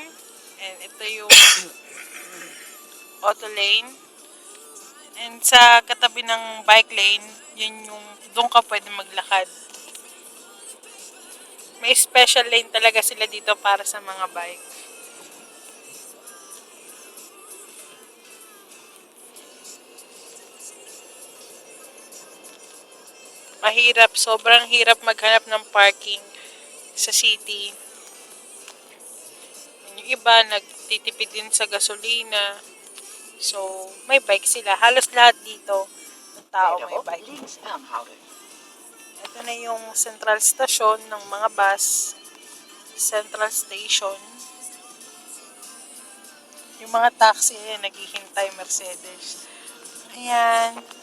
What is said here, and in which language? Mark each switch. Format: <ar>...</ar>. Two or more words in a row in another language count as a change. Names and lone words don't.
<tl>And ito yung</tl> <en>auto lane.</en> <tl>And sa katabi ng</tl> <en>bike lane,</en> <tl>yun yung doon ka pwede maglakad. May special lane talaga sila dito para sa mga bike. Mahirap, sobrang hirap maghanap ng parking sa city. Yung iba, nagtitipid din sa gasolina. So, may bike sila. Halos lahat dito ng tao may</tl> <nl>Verderop</nl> <tl>bike.</tl> <nl>links aanhouden.</nl> <tl>Ito na yung</tl> <en>central station</en> <tl>ng mga bus.</tl> <en>Central station.</en> <tl>Yung mga taxi, naghihintay Mercedes. Ayan.</tl>